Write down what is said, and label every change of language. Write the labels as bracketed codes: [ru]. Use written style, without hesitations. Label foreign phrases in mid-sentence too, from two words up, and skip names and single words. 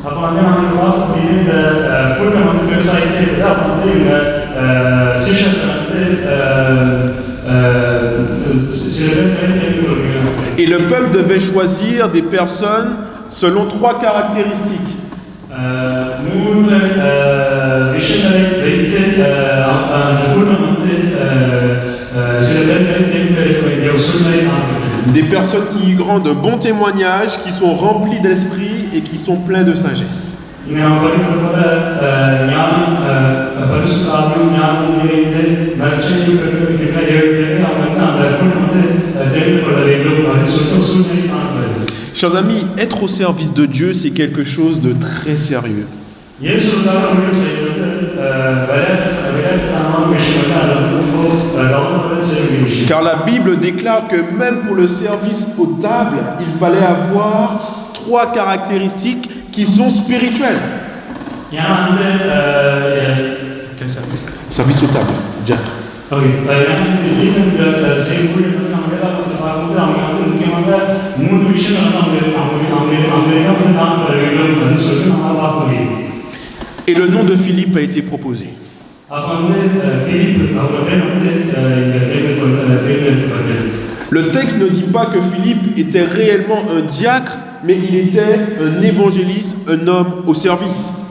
[ta] அப்போ வந்து நம்ம பார்க்கக்கூடிய இந்த கூட்டம் வந்து விவசாயத்தை இருக்குது. அப்போ வந்து இந்த சீஷத்தை வந்து சில பேர் தெரிந்து கொள்கிறாங்க. [fr] Et le peuple devait choisir des personnes selon 3 caractéristiques. [ta] மூன்று விஷயங்களை வைத்து அந்த கூட்டம் வந்து சில பேர்களை தேர்ந்தெடுக்க வேண்டிய ஒரு சூழ்நிலை காணப்பட்டது. [fr] Des personnes qui rendent un bon témoignage, qui sont remplies d'esprit et qui sont pleins de sagesse. [ta] இங்கே நாம் படிப்பது போல ஞானம் பரிசுத்த ஆவியும் ஞானம் நிறைந்து நற்செய்தி பெற்றிருக்கின்ற 7 பேரை அவங்க வந்து அந்த கூட்டம் வந்து தெரிந்து கொள்ள வேண்டும் அப்படின்னு சொல்லிட்டு ஒரு சூழ்நிலை காணப்படுது. [fr] Chers amis, être au service de Dieu, c'est quelque chose de très sérieux. [ta] இயேசுவுக்காக ஊழியம் செய்வது விளையாட்டுத்தனமான விஷயம் அல்ல, அது வந்து ரொம்ப கவனத்துடன் செய்ய வேண்டிய விஷயம். [fr] Car la Bible déclare que même pour le service aux tables, il fallait avoir 3 caractéristiques qui sont spirituelles. [ta] ஏன்னா வந்து [fr] Quel service? Service aux tables, diacre. [ta] ஓகே, ஏன்னா இந்த செய்யும் ஊழியம் வந்து நம்ம வேதாகமத்தை பார்க்கும்போது அவங்க வந்து முக்கியமாக 3 விஷயங்கள் வந்து அவங்க வந்து காணப்பட வேண்டும் அப்படின்னு சொல்லிட்டு நம்ம பார்க்க முடியும். [fr] Et le nom de Philippe a été proposé. Le texte ne dit pas que Philippe était réellement un diacre, mais il était un évangéliste, un homme au service.